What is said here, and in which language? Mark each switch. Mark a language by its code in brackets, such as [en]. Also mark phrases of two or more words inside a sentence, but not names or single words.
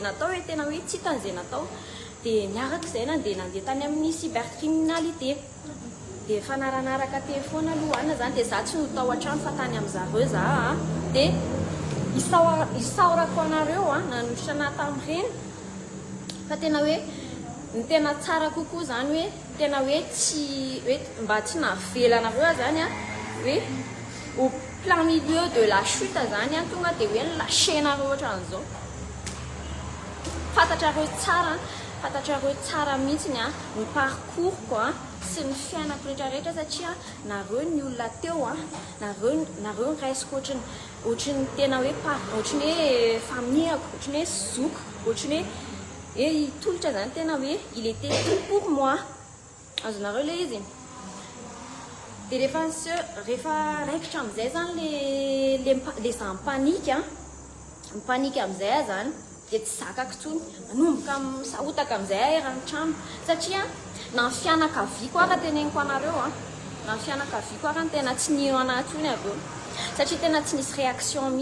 [mg] natao hoe tena hoe tsy tan'izay natao dia niaraka izay dia nandeha tany amin'ny cybercriminalité dia efa naranaraka telefona aloha zany dia za tsy notao an-trano fa tany amin'zareo za dia isaorako anareo nanotritra anahy tamin'ireny fa tena hoe ny tena tsara kokoa zany hoe tena hoe tsy hoe mba tsy navelanareo zany hoe [fr] au plein milieu de la chute [mg] zany tonga dia hoe lâchenareo ohatran'izao fantatrareo tsara mihitsiny ny parcours sy ny fiainako rehetrarehetra satria nareo ny olona teo nareo ny raisiko ohatriny tena hoe ohatriny hoe familleako ohatriny hoe zoko ohatriny hoe tolotra zany tena hoe [fr] il était tout pour moi [mg] azonareo le izy dia rehefa raikitra amin'izay zany le za mipanika amin'izay zany dia tsy zakako tsony manomboka misahotaka amin'izay erany trano satria na ny fianakaviako ara teneniko anareo na ny fianakaviako ara ny tena tsy nino anahy tsony avy eo satria tena tsy nisy réaction